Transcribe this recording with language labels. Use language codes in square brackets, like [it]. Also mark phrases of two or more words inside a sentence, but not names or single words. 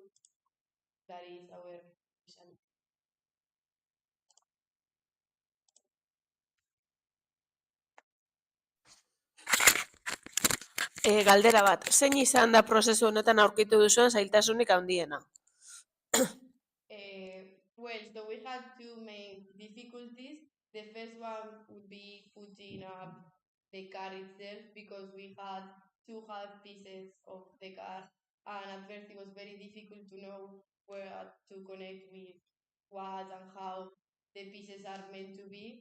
[en] That is our specialty. [eu] Galdera bat, zein izan da prozesu honetan aurkitu duzuen zailtasunik handiena? [en] Well, so we had two main difficulties. The first one would be putting up the car itself because we had two half pieces of the car, and at first it was very difficult to know where to connect with what and how the pieces are meant to be.